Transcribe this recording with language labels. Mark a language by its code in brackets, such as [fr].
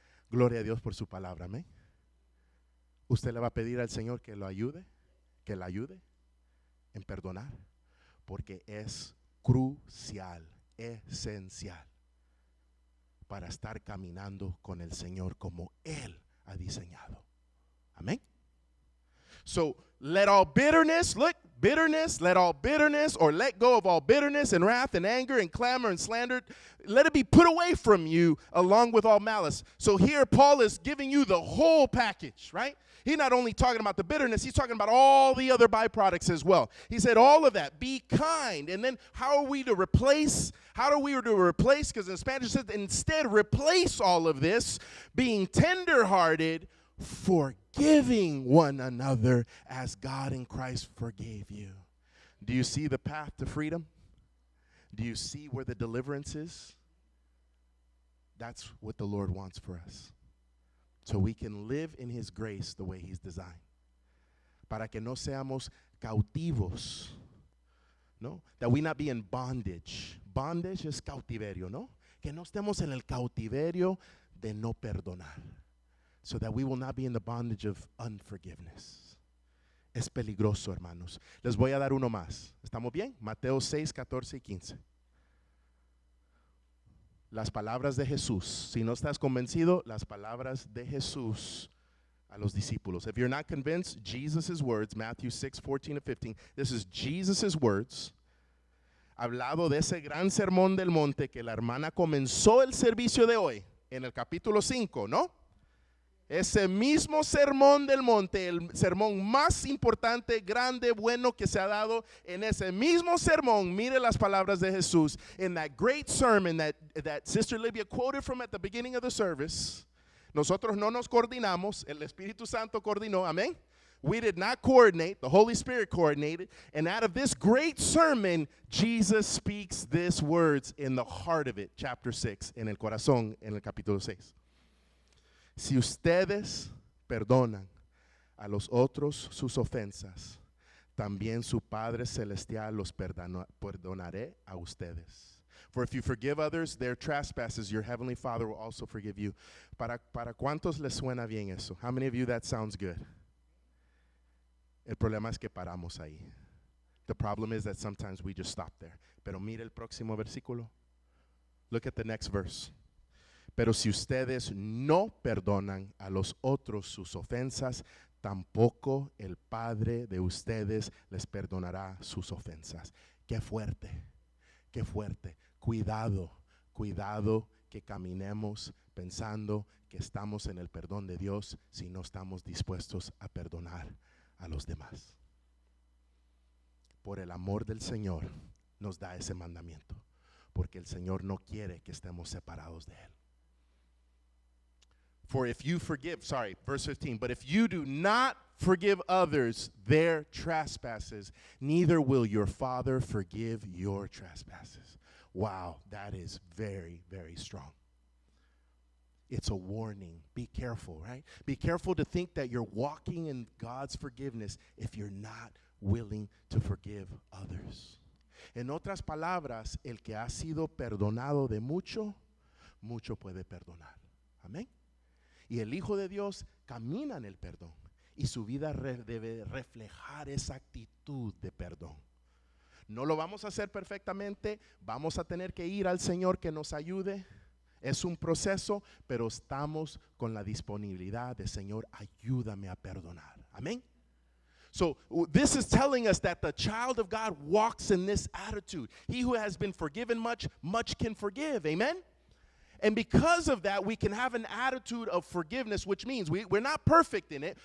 [es] Gloria a Dios por su palabra, amén. Usted le va a pedir al Señor que lo ayude, que la ayude en perdonar, porque es crucial, esencial para estar caminando con el Señor como Él ha diseñado. Amén. [en] So let all bitterness, let all bitterness, or let go of all bitterness and wrath and anger and clamor and slander, let it be put away from you along with all malice. So here Paul is giving you the whole package, right? He's not only talking about the bitterness, he's talking about all the other byproducts as well. He said all of that, be kind. And then how are we to replace? Because in Spanish it says instead replace all of this, being tenderhearted, forgiving one another as God in Christ forgave you. Do you see the path to freedom? Do you see where the deliverance is? That's what the Lord wants for us. So we can live in His grace the way He's designed. [es] Para que no seamos cautivos. No? [en] That we not be in bondage. [es] Bondage es cautiverio, ¿no? Que no estemos en el cautiverio de no perdonar. [en] so that we will not be in the bondage of unforgiveness. [es] Es peligroso, hermanos. Les voy a dar uno más. ¿Estamos bien? Mateo 6, 14 y 15. Las palabras de Jesús. Si no estás convencido, las palabras de Jesús a los discípulos. [en] If you're not convinced, Jesus' words, Matthew 6, 14 and 15. This is Jesus' words. [es] Hablado de ese gran sermón del monte que la hermana comenzó el servicio de hoy en el capítulo 5, ¿no? Ese mismo sermón del monte, el sermón más importante, grande, bueno que se ha dado. En ese mismo sermón, mire las palabras de Jesús. [en] In that great sermon that Sister Livia quoted from at the beginning of the service. [es] Nosotros no nos coordinamos, el Espíritu Santo coordinó, amén. [en] We did not coordinate, the Holy Spirit coordinated. And out of this great sermon, Jesus speaks these words in the heart of it, chapter 6, [es] en el corazón, en el capítulo 6. Si ustedes perdonan a los otros sus ofensas, también su Padre Celestial los perdonaré a ustedes. [en] For if you forgive others their trespasses, your heavenly Father will also forgive you. [es] ¿Para cuántos les suena bien eso? [en] How many of you that sounds good? [es] El problema es que paramos ahí. [en] The problem is that sometimes we just stop there. [es] Pero mire el próximo versículo. [en] Look at the next verse. [es] Pero si ustedes no perdonan a los otros sus ofensas, tampoco el Padre de ustedes les perdonará sus ofensas. Qué fuerte, qué fuerte. Cuidado, cuidado que caminemos pensando que estamos en el perdón de Dios si no estamos dispuestos a perdonar a los demás. Por el amor del Señor nos da ese mandamiento, porque el Señor no quiere que estemos separados de Él. [en] For if you forgive, verse 15, but if you do not forgive others their trespasses, neither will your Father forgive your trespasses. Wow, that is very, very strong. It's a warning. Be careful, right? Be careful to think that you're walking in God's forgiveness if you're not willing to forgive others. [es] En otras palabras, el que ha sido perdonado de mucho, mucho puede perdonar. Amén. Y el Hijo de Dios camina en el perdón. Y su vida debe reflejar esa actitud de perdón. No lo vamos a hacer perfectamente. Vamos a tener que ir al Señor que nos ayude. Es un proceso, pero estamos con la disponibilidad de Señor, ayúdame a perdonar. Amén. [en] So this is telling us that the child of God walks in this attitude. He who has been forgiven much, much can forgive. Amen. And because of that, we can have an attitude of forgiveness, which means we're not perfect in it.